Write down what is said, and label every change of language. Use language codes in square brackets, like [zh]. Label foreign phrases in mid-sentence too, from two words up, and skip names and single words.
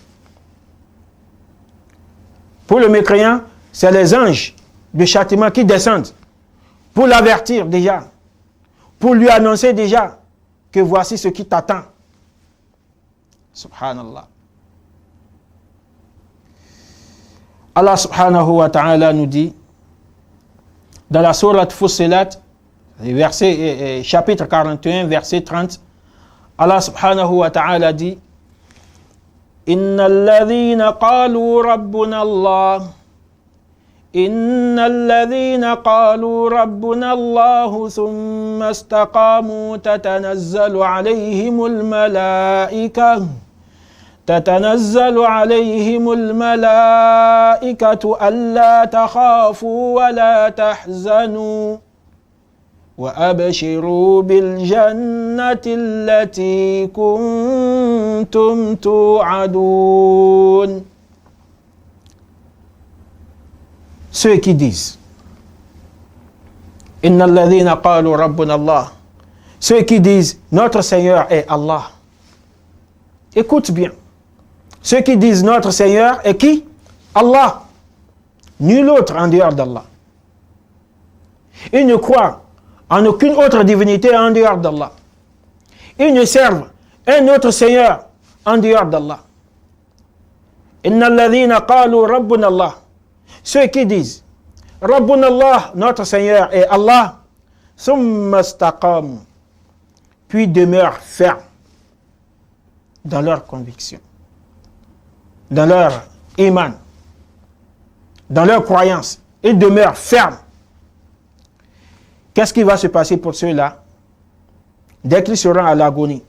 [fr] Pour le mécréant, c'est les anges de châtiment qui descendent pour l'avertir déjà, pour lui annoncer déjà que voici ce qui t'attend. Subhanallah. Allah [ar] سبحانه وتعالى [fr] nous dit dans la sourate Fussilat, chapitre 41, verset 30, [ar] الله سبحانه وتعالى dit إن الذين قالوا ربنا الله إن الذين قالوا ربنا الله ثم استقاموا تتنزل عليهم الملائكة ألا تخافوا ولا تحزنوا وأبشروا بالجنة التي كنتم توعدون. [fr] Ceux qui disent [ar] إن الذين قالوا ربنا الله, [fr] ceux qui disent notre Seigneur est Allah. Écoute bien. Ceux qui disent notre Seigneur est qui? Allah. Nul autre en dehors d'Allah. Ils ne croient en aucune autre divinité en dehors d'Allah. Ils ne servent un autre Seigneur en dehors d'Allah. [ar] إن الذين قالوا ربنا الله. [fr] Ceux qui disent [ar] ربنا الله, [fr] notre Seigneur est Allah, [ar] ثم استقاموا, [fr] puis demeurent fermes dans leur conviction, dans leur iman, dans leur croyance. Ils demeurent fermes. Qu'est-ce qui va se passer pour ceux-là dès qu'ils seront à l'agonie?